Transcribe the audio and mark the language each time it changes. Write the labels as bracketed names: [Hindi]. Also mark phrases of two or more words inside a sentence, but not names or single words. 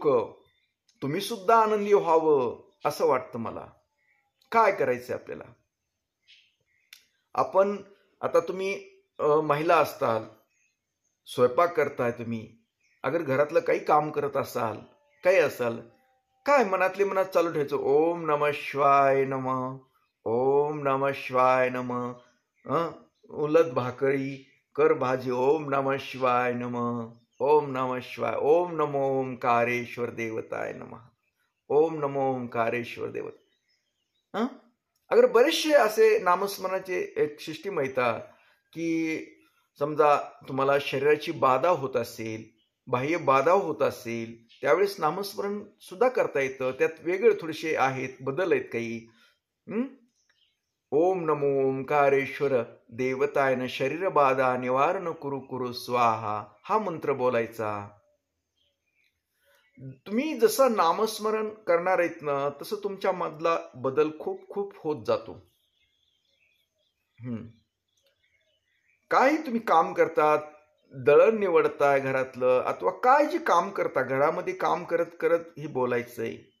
[Marathi] तुम्ही सुद्धा आनंदी व्हावं असं वाटतं मला. काय करायचंय आपल्याला? आपण आता तुम्ही महिला असताल, स्वयंपाक करताय तुम्ही, अगर घरातलं काही काम करत असाल, काही असाल, काय मनातले मनात चालू ठेवायचं, [Sanskrit] ओम नमः शिवाय नमः, ओम नमः शिवाय नमः. [Marathi] उलट भाकरी कर भाजी, [Sanskrit] ओम नमः शिवाय नमः, ओम नमः शिवाय, ओम नमो ओंकारेश्वर देवताय नमः, ओम नमो ओंकारेश्वर देवता. [Marathi] अगर बरेचसे असे नामस्मरणाचे एक सिस्टीम येतात की समजा तुम्हाला शरीराची बाधा होत असेल, बाह्य बाधा होत असेल, त्यावेळेस नामस्मरण सुद्धा करता येतं. त्यात वेगळे थोडेसे आहेत, बदल आहेत काही. [Sanskrit] ओम नमो ओंकारेश्वर देवतायन शरीर बाधा निवारण कुरु कुरु स्वाहा [Marathi] हा मंत्र बोलायचा. तुम्ही जसं नामस्मरण करणार आहेत ना, तसं तुमच्या मधला बदल खूप खूप होत जातो. काही तुम्ही काम करतात, दळण निवडताय घरातलं, अथवा काय जे काम करता घरामध्ये, काम करत करत ही बोलायचंय.